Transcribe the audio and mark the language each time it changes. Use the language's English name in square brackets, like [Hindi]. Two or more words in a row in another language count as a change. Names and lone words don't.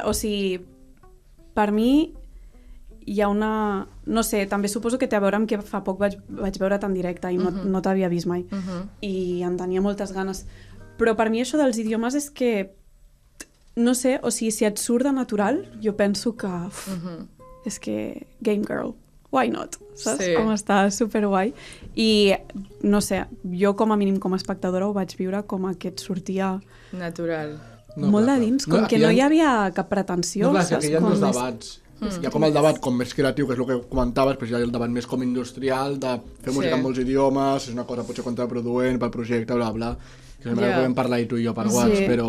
[Catalan] O sigui, per mi hi ha una... No sé, també suposo que té a veure amb que fa poc vaig veure't en directe i no t'havia vist mai. I en tenia moltes ganes. Però per mi això dels idiomes és que... No sé, o sigui, si et surt de natural, jo penso que... És que... [English] Game girl. Why not? [Catalan] Saps? Sí. Com està superguai. I, no sé, jo com a mínim com a espectadora ho vaig viure com que et sortia... Natural. Molt de dins, com que no hi havia cap pretensió. No, clar, que hi ha dos debats. Hi ha com el debat com més creatiu, que és el que comentaves, però hi ha el debat més com industrial, de fer música en molts idiomes, és una cosa potser contraproduent pel projecte, bla, bla, que sembla que vam parlar i tu i jo per WhatsApp, però...